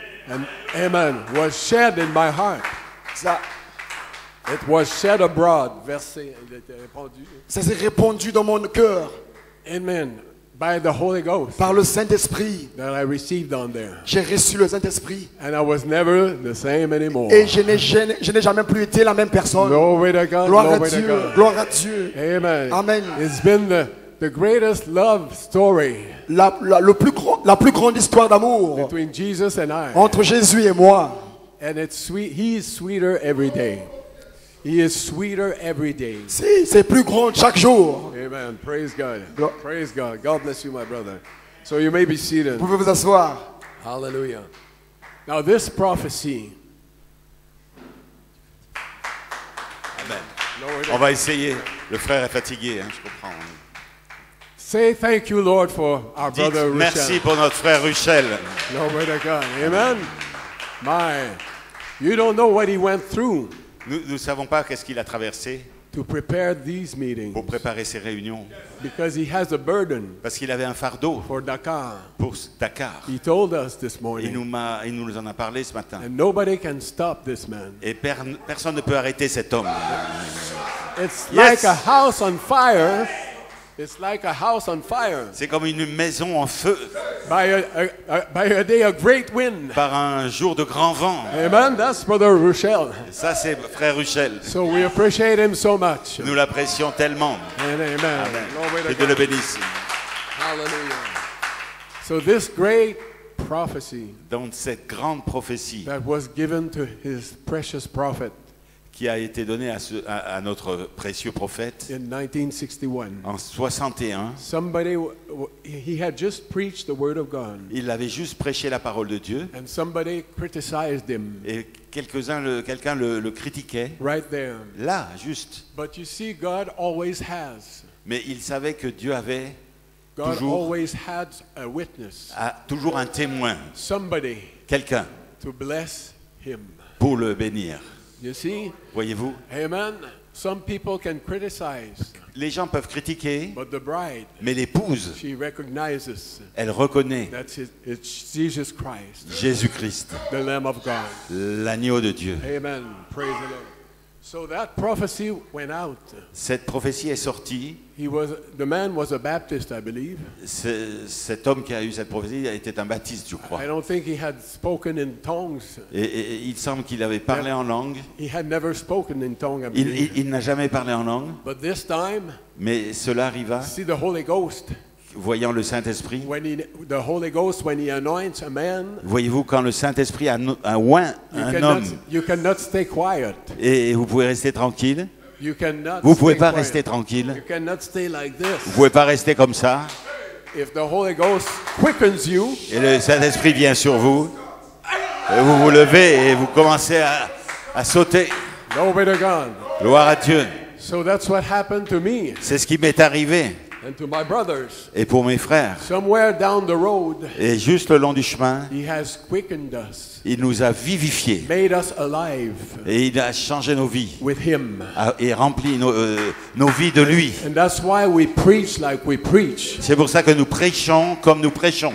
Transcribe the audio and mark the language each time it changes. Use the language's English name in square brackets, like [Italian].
[English] And amen, was shed in my heart. [French] Ça [English] It was shed abroad. [French] Verset, il était répandu. s'est répandu dans mon cœur [English] Amen. By the Holy Ghost [French] par le Saint-Esprit. [English] that I received on there. [French] J'ai reçu le Saint-Esprit. [English] And I was never the same anymore. [French] Et je n'ai jamais plus été la même personne. [English] Glory to God. [French] Gloire à [English] Glory to [French] Dieu. [English] God. [French] Gloire à Dieu. Amen. Amen. [English] It's been the greatest love story [French] La plus grande histoire d'amour [English] between Jesus and I. [French] entre Jésus et moi. [English] And it's sweet. He is sweeter every day. He is sweeter every day. [French] C'est plus grand chaque jour. [English] Amen. Praise God. Glo- Praise God. God bless you, my brother. So you may be seated. [French] Vous pouvez vous asseoir. [English] Hallelujah. Now this prophecy. Amen. Lord, [French] On va essayer. Le frère est fatigué, hein, je comprends. [English] say thank you, Lord, for our [French] Dites [English] brother [French] merci Ruchel. pour notre frère Ruchel. [English] Glory to God. Amen. My, you don't know what he went through [French] Nous ne savons pas qu'est-ce qu'il a traversé [English] to prepare these meetings [French] pour préparer ces réunions. [English] because he has a burden [French] Parce qu'il avait un fardeau [English] for Dakar. [French] pour Dakar. [English] He told us this [French] Il [English] morning. [French] nous en a parlé ce matin. [English] And nobody can stop this man. [French] Et personne ne peut arrêter cet homme. [English] It's Yes. like a house on fire. It's like a house on fire. [French] C'est comme une maison en feu [English] By a day of great wind. [French] par un jour de grand vent. [English] Amen. That's Brother Ruchel. [French] Ça, c'est frère Ruchel. [English] So we appreciate him so much. [French] Nous l'apprécions tellement. [English] And amen. Amen. Glory to [French] Que Dieu le [English] God. [French] bénisse. [English] Hallelujah. So this great prophecy [French] Dans cette grande prophétie [English] that was given to his precious prophet [French] qui a été donnée à notre précieux prophète [English] in 1961. [French] en 61, [English] Somebody, he had just preached the word of God, [French] il avait juste prêché la parole de Dieu [English] and somebody criticized him [French] et quelqu'un le critiquait. [English] right there. [French] Là, juste. [English] But you see, God always has. [French] Mais il savait que Dieu avait [English] God [French] toujours, [English] always had a witness, [French] toujours un témoin, [English] somebody [French] quelqu'un [English] to bless him. [French] pour le bénir. [English] You see? [French] Voyez-vous, Amen. [English] Some people can criticize, [French] les gens peuvent critiquer, [English] but the bride, [French] mais l'épouse, [English] she recognizes [French] elle reconnaît [English] that it's Jesus Christ, [French] Jésus-Christ, [English] the Lamb of God. [French] l'agneau de Dieu. [English] Amen. Praise the Lord. So that prophecy went out. [French] Cette prophétie est sortie. [English] The man was a Baptist, I believe. [French] Cet homme qui a eu cette prophétie était un baptiste, je crois. [English] I don't think he had spoken in tongues. [French] Et il semble qu'il avait parlé en langue. [English] He had never spoken in tongue, I believe. [French] Il n'a jamais parlé en langue, [English] But this time, [French] mais cela arriva [English] see the Holy Ghost [French] voyant le Saint-Esprit. [English] the Holy Ghost, when he anoints a man, [French] Voyez-vous, quand le Saint-Esprit oint un homme, [English] you cannot stay quiet. [French] et vous pouvez rester tranquille, [English] You cannot [French] vous ne pouvez [English] stay [French] pas [English] quiet. [French] rester tranquille, [English] You cannot stay like this. [French] vous ne pouvez pas rester comme ça, [English] If the Holy Ghost quickens you, [French] et le Saint-Esprit vient sur vous, et vous vous levez et vous commencez à sauter. [English] glory to God. [French] Gloire à Dieu. [English] So that's what happened to me [French] C'est ce qui m'est arrivé, [English] and to my brothers. [French] et pour mes frères. [English] Somewhere down the road, [French] Et juste le long du chemin, [English] he has quickened us, [French] il nous a vivifiés, [English] made us alive [French] et il a changé nos vies, [English] with him. [French] et rempli nos vies de lui. [English] And that's why we preach like we preach. [French] C'est pour ça que nous prêchons comme nous prêchons.